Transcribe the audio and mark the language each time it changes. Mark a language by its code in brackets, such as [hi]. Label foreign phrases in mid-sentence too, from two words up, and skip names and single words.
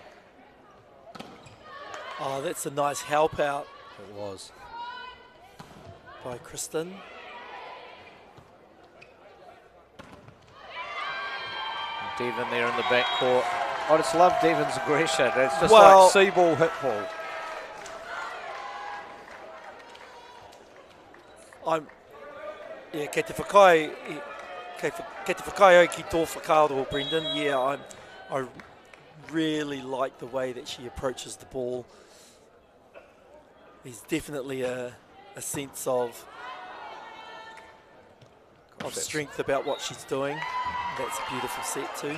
[en] Oh, that's a nice help out. It was. By Kristen. Devon there in the backcourt. I just love Devon's aggression. It's just well, like see ball, hit ball. [mi] Kei te whakai au ki tō whakaaro, Brendan. [en] Yeah, I really like the way that she approaches the ball. There's definitely a sense of strength about what she's doing. That's a beautiful set too.